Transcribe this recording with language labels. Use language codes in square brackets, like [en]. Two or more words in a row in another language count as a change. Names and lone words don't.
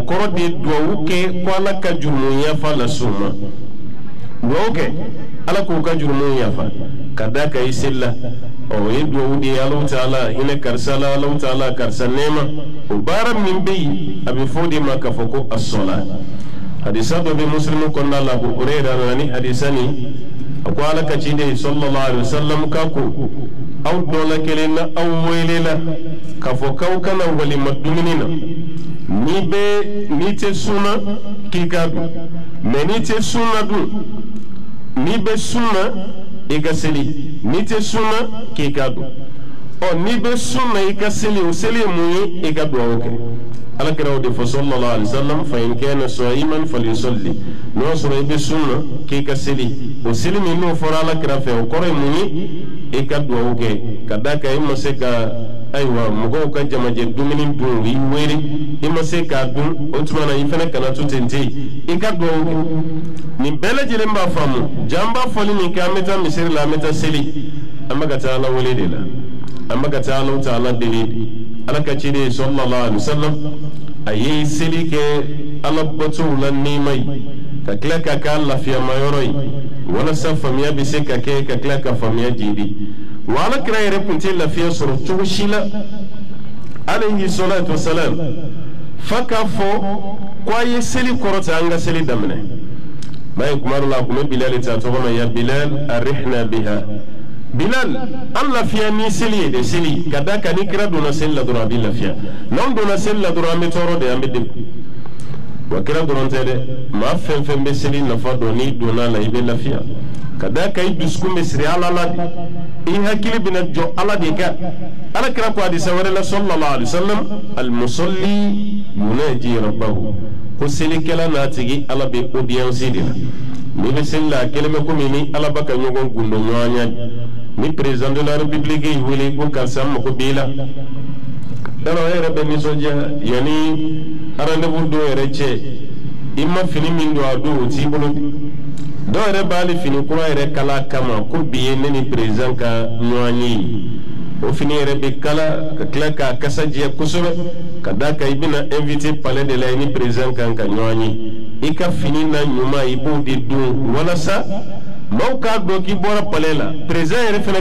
[bm] kɔrɔ de duwawu kɛ ko ala ka jurumu yafa las'u ma duwawu kɛ ala k'u ka jurumu yafa ka d'a kan i seli la o ye duwawu de ye Alahu Taala hinɛ karisa la Alahu Taala karisa nɛɛma o baara min bɛ yen a bɛ fɔ de ma k'a fɔ ko as-sala hadisa dɔ bɛ muslimu kɔnɔna la Abu Hurayra nana ni hadisa nin a ko ala ka ciden [ar] صلى الله عليه وسلم [bm] k'a ko aw dɔ la kelen na aw welela k'a fɔ k'aw kana walima dumuni na n'i tɛ sunna k'i k'a dun mais n'i tɛ sunna dun n'i bɛ sunna i ka seli n'i tɛ sunna k'i k'a dun n'i bɛ sunna i ka seli o seli ye mun ye i ka duwawu kɛ alakira o de fɔ [ar] صلى الله عليه وسلم [bm] fa [ar] إن كان صائما فليصل [bm] n'o sɔrɔ i bɛ sunna k'i ka seli o seli min n'o fɔra alakira fɛ o kɔrɔ ye mun ye i ka duwawu kɛ ka d'a kan i ma se ka aywa mɔgɔw ka jamajɛ dumuni dun i wele i ma se k'a dun o tuma na i fana kana to ten ten i ka dugawu kɛ nin bɛɛ lajɛlen b'a faamu jaa an b'a fɔli min kɛ an bɛ taa misiri la an bɛ taa seli an bɛ ka taa ala wele de la an bɛ ka taa alaw ta ala deli ala ka ciden [ar] صلى الله عليه وسلم [bm] a ye seli kɛ ala batow la nɛɛma ye ka tila ka k'a lafiyamayɔrɔ ye walasa faamuya bɛ se ka kɛ ka tila ka faamuya jidi wa ala kira yɛrɛ tun tɛ lafiya sɔrɔ cogo si la [ar] عليه الصلاة والسلام [bm] fa k'a fɔ ko a ye seli kɔrɔta an ka seli daminɛ n'a ye kuma dɔ la a tun bɛ bilali ta tɔgɔ ma [ar] يا بلال أرحنا بها [bm] bilal an lafiya ni seli ye de seli ka da kan ni kira donna seli la dɔrɔn a bɛ lafiya n'anw donna seli la dɔrɔn an bɛ tɔɔrɔ de an bɛ degun wa kira dɔrɔn tɛ dɛ maa fɛn fɛn bɛ seli nafa dɔn n'i donna la i bɛ lafiya ka da kan i dusukun bɛ siri ala la de i hakili bɛna jɔ ala de kan ala kira ko hadisa wɛrɛ la [ar] صلى الله عليه وسلم المصلي يناجي ربه [bm] ko selikɛla n'a tigi ala bɛ audience de la n'i bɛ seli la a kelen bɛ komi ni ala bɛ ka ɲɔgɔn gundo ɲɔgɔnya ni [fr] président de la république [bm] y'i wele ko karisa mago b'i la yɔrɔ e yɛrɛ bɛ nisɔndiya yanni rendez-vous dɔw yɛrɛ cɛ i ma fini min don a don o t'i bolo dɔw yɛrɛ b'ale fini kura yɛrɛ kala kama ko bi ye ne ni président ka ɲɔgɔn ye o fini yɛrɛ bɛ kala ka tila k'a kasa jɛ kosɛbɛ ka da kan i bɛna invité [fr] palais de la [bm] i ni président kan ka ɲɔgɔn ye i ka fini na ɲuman i b'o de don walasa maaw k'a dɔn k'i bɔra palais la président yɛrɛ fana